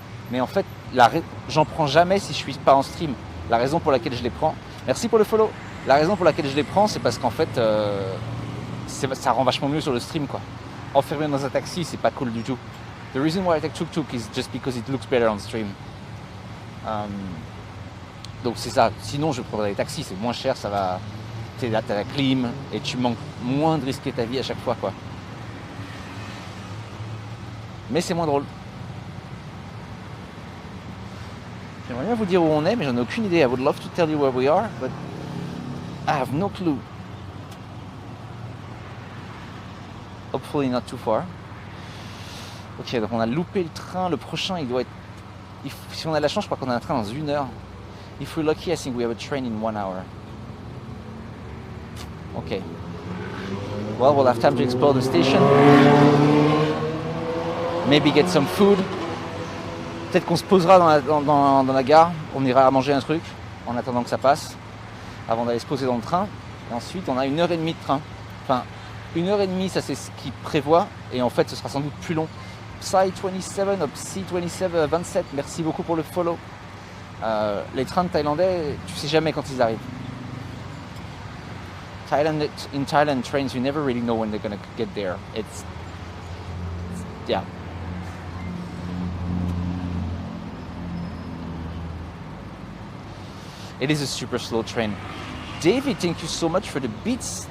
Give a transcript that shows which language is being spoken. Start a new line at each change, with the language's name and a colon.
French: Mais en fait, j'en prends jamais si je suis pas en stream. La raison pour laquelle je les prends, merci pour le follow. La raison pour laquelle je les prends, c'est parce qu'en fait, ça rend vachement mieux sur le stream, quoi. Enfermé dans un taxi, c'est pas cool du tout.
English: The reason why I take tuk-tuk is just because it looks better on stream.
French: Donc c'est ça. Sinon, je prendrais des taxis, c'est moins cher, ça va. T'as la clim et tu manques moins de risquer ta vie à chaque fois, quoi. Mais c'est moins drôle. J'aimerais bien vous dire où on est, mais j'en ai aucune idée.
English: I would love to tell you where we are, but I have no clue. Hopefully not too far.
French: Ok, donc on a loupé le train. Le prochain, il doit être... Si on a de la chance, je crois qu'on a un train dans 1 heure.
English: If we're lucky, I think we have a train in 1 hour. Ok. Well, we'll have time to explore the station. Maybe get some food.
French: Peut-être qu'on se posera dans la gare, on ira manger un truc en attendant que ça passe, avant d'aller se poser dans le train. Et ensuite, on a 1h30 de train. Enfin, 1h30, ça c'est ce qu'ils prévoient, et en fait, ce sera sans doute plus long. Psy27, Psy27, merci beaucoup pour le follow. Les trains de Thaïlandais, tu sais jamais quand ils arrivent.
English: In Thailand, trains, you never really know when they're gonna get there. Yeah. It is a super slow train. David, thank you so much for the beats.